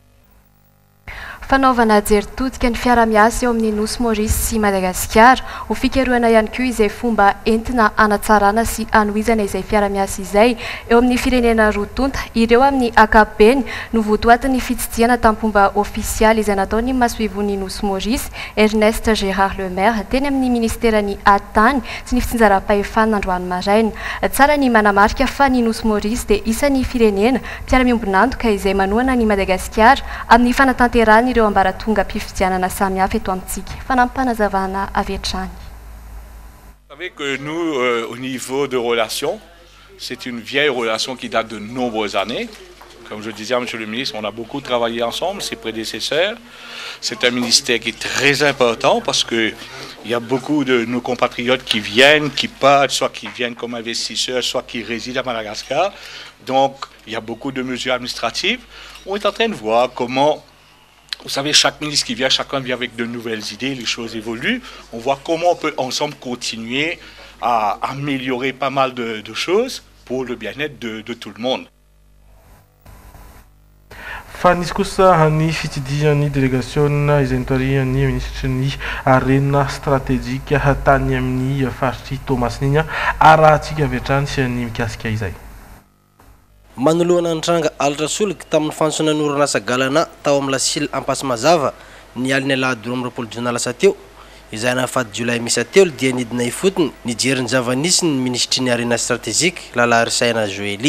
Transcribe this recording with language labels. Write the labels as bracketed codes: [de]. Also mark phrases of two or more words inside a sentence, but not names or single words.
[mg] Fanaovana jeritodika ny fiara-miasa eo amin'ny Nosy Maurice sy Madagasikara ho fikarohana ihany koa izay fomba entina anatsarana sy anohizana izay fiara-miasa izay eo amin'ny firenena rotonta ireo amin'ny ankapobeny no votoatin'ny fitsidiana tampomba ofisialy izay nataony masoivon'ny Nosy Maurice Ernest Gérard Lemaire teny amin'ny ministerany atitany sy ny fitsinjaram-pahefana androany maraina. Tsara ny manamarika fa ny Nosy Maurice dia isan'ny firenena mpiara-miombonantoka izay manohana ny Madagasikara amin'ny fanatanterahana ireo ambaratonga mpifidianana samihafa eto amintsika. Fanampanazavana avy hatrany. [fr] Vous savez que nous, au niveau de relations, c'est une vieille relation qui date de nombreuses années. Comme je disais à M. le ministre, on a beaucoup travaillé ensemble, ses prédécesseurs. C'est un ministère qui est très important parce qu'il y a beaucoup de nos compatriotes qui viennent, qui partent, soit qui viennent comme investisseurs, soit qui résident à Madagascar. Donc, il y a beaucoup de mesures administratives. On est en train de voir comment... Vous savez, chaque ministre qui vient, chacun vient avec de nouvelles idées, les choses évoluent. On voit comment on peut ensemble continuer à améliorer pas mal de choses pour le bien-être de tout le monde. [mg] Fa nisy kosa ny fitidian'ny délégation izay nitorian'ny ministre ny arena stratégique tany amin'ny faritry Tomasiny arahantsika avy hatrany sy ny mikasika izay. Manoloana antranga alatra solika tamin'ny fantsona n'orinasa galana tao amin'ny lasily ampasy mazava ny aliny alahady 12 jona lasa teo izay nafaty jolay misy telo dia nidina ifotony nijery ny zava-nisy ny ministry ny arena stratégique Lala Risaina Joely.